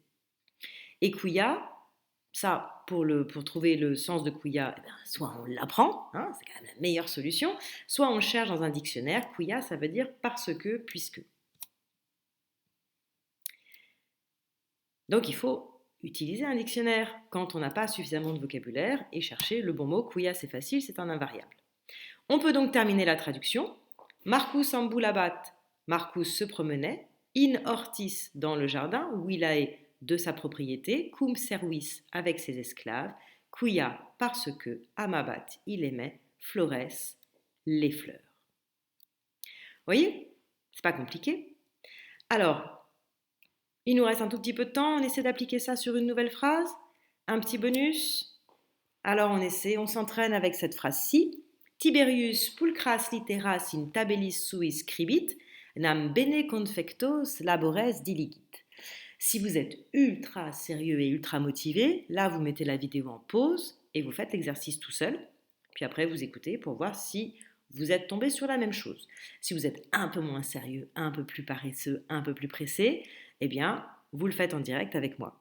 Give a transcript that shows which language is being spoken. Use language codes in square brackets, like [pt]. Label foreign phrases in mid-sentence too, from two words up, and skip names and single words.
[fr] Et quia, ça, pour trouver le sens de quia, soit on l'apprend, hein, c'est quand même la meilleure solution, soit on le cherche dans un dictionnaire. Quia, ça veut dire parce que, puisque. Donc il faut utiliser un dictionnaire quand on n'a pas suffisamment de vocabulaire et chercher le bon mot. Quia, c'est facile, c'est un invariable. On peut donc terminer la traduction. [la] Marcus ambulabat, [fr] Marcus se promenait, [la] in ortis [fr] dans le jardin, willae de sa propriété, [la] cum servis [fr] avec ses esclaves, quia parce que, amabat il aimait, flores les fleurs. Vous voyez, c'est pas compliqué. Alors, il nous reste un tout petit peu de temps, on essaie d'appliquer ça sur une nouvelle phrase, un petit bonus. Alors on s'entraîne avec cette phrase-ci. [la] Tiberius pulchras litteras in tabellis suis scribit, nam bene confectos labores diligit. [fr] Si vous êtes ultra sérieux et ultra motivé, là vous mettez la vidéo en pause et vous faites l'exercice tout seul. Puis après vous écoutez pour voir si vous êtes tombé sur la même chose. Si vous êtes un peu moins sérieux, un peu plus paresseux, un peu plus pressé, eh bien, vous le faites en direct avec moi.